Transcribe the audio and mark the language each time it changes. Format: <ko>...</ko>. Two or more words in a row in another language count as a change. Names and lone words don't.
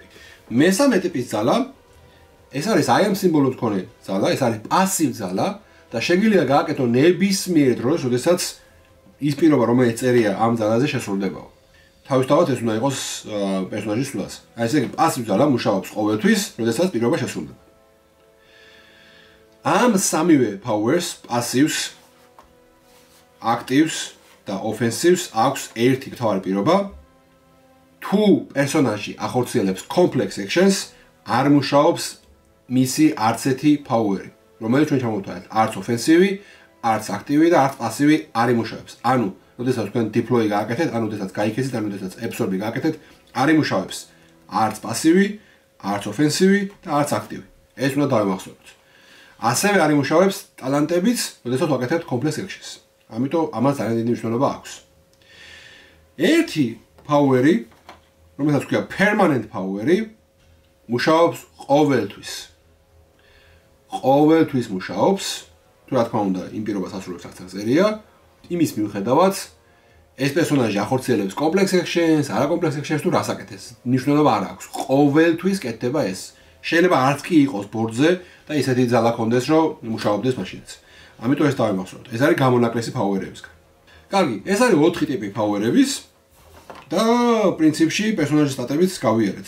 <ka>მესამე ტიპის ძალა, ეს არის</ka> <en>I am</en> <ka>სიმბოლოს მქონე ძალა, ეს არის პასივ ძალა და შეგიძლია გააკეთო ნებისმიერ დროს, როდესაც ის პირობა, რომელიც წერია ამ ძალაზე შესრულდებაო. თავისთავად ეს უნდა იყოს პერსონაჟის სვლას. აი ესე იგი პასივ ძალა მუშაობს ყოველთვის, როდესაც პირობა შესრულდება. ამ სამივე</ka> <en>powers, passives, actives</en> <ka>და offensives აქვს ერთი მთავარი პირობა. თუ პერსონაჟი ახორციელებს</ka> <en>complex actions,</en> <ka>არ მუშაობს მისი არც ერთი power-ი, რომელიც ჩვენ ჩამოვთვალეთ, არც offensive, არც active და არც passive არ იმუშავებს. ანუ, როდესაც თქვენ deploy გააკეთეთ, ანუ როდესაც გაიქეცით, ანუ როდესაც absorb გააკეთეთ, არ იმუშავებს არც passive, არც offensive და არც active. ეს უნდა დავიმახსოვროთ. ასევე არ იმუშავებს ტალანტებიც, როდესაც ვაკეთებთ</ka> <en>complex actions.</en> <ka>ამიტომ ამას ძალიან დიდი მნიშვნელობა აქვს. ერთი power-ი, რომელსაც ქვია</ka> <en>permanent power-ი,</en> <ka>მუშაობს ყოველთვის. ყოველთვის მუშაობს, თუ რა თქმა უნდა, იმ პირობას ასრულებს რაც წერია, იმის მიუხედავად, ეს პერსონაჟი ახორციელებს</ka> <en>complex actions,</en> <ka>არა</ka> <en>complex actions</en> <ka>თუ რას აკეთებს, მნიშვნელობა არ აქვს. ყოველთვის კეთდება ეს. შეიძლება არც კი იყოს ბორდზე და ისეთი ძალა კონდეს, რომ მუშაობდეს მაშინაც. ამიტომ ეს დავიმახსოვროთ. ეს არის გამონაკლისი power-ებისგან. კარგი, ეს არის 4 ტიპი power-ების და პრინციპში პერსონაჟის სტატებიც გავიარეთ.</ka>